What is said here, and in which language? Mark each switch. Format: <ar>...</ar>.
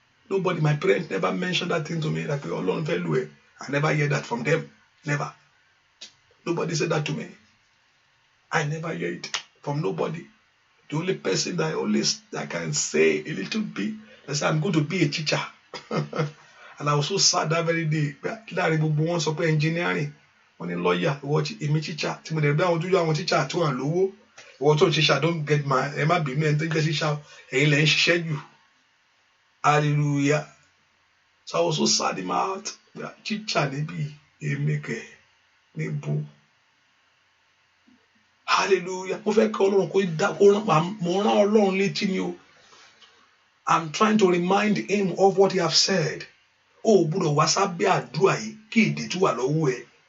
<en>Nobody, my parents never mentioned that thing to me. Like,</en> <yo>Ọlọ́run fẹ́ lù ẹ́.</yo> <en>I never hear that from them. Never. Nobody said that to me. I never hear it from nobody. The only person that I can say a little bit, I say I'm going to be a teacher. And I was so sad that very day.</en> <yo>Láàrin gbogbo wọn sọ pé engineering, wọ́n ní lawyer, èmi teacher. Tí mo dẹ̀ bí àwọn ojú àwọn teacher tó wà lówó. Ìwọ tó ń ṣiṣẹ́</yo> <en>don't get my</en> <yo>ẹ má bínú ẹni tó ń jẹ́ ṣiṣẹ́ ẹ̀yin lẹ̀ ń ṣiṣẹ́ jù. Hallelujah.</yo> <en>So I was so sad in my heart. Teacher</en> <yo>níbi èmi kẹ̀ níbo. Hallelujah. Mo fẹ́ kí Ọlọ́run kó mo rán Ọlọ́run létí ni o.</yo> <en>I'm trying to remind him of what he have said.</en> <yo>Ó gbọ́dọ̀ wá sábẹ́ àdúrà yìí kí ìdè tó wà lọ́wọ́ ẹ̀.</yo>